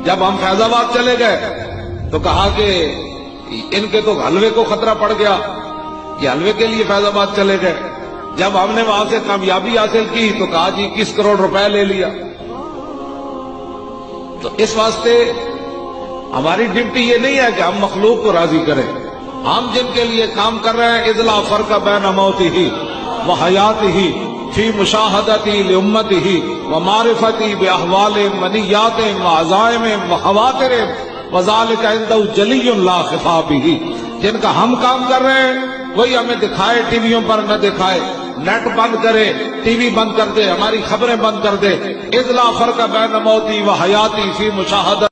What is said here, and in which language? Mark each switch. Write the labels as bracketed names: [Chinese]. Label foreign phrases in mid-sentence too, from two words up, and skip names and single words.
[Urdu] جب ہم فیض آباد چلے گئے تو کہا کہ ان کے تو حلوے کو خطرہ پڑ گیا، یہ حلوے کے لیے فیض آباد چلے گئے۔ جب ہم نے وہاں سے کامیابی حاصل کی تو کہا جی 21 کروڑ روپے لے لیا۔ تو اس واسطے ہماری ڈیوٹی یہ نہیں ہے کہ ہم مخلوق کو راضی کریں، ہم جن کے لیے کام کر رہے ہیں [Arabic] اذ لا فرق بین موتہ و حیاتہ فی مشاہدتی لامتہ و معرفتی باحوال منیات و عزائم و خواتر وذالک عنده جلی لا خفا بہ۔ [Urdu] جن کا ہم کام کر رہے ہیں وہی ہمیں دکھائے، ٹی ویوں پر نہ دکھائے، نیٹ بند کرے، ٹی وی بند کر دے، ہماری خبریں بند کر دے۔ [Arabic] اذ لا فرق بین موتی و حیاتی فی مشاہدت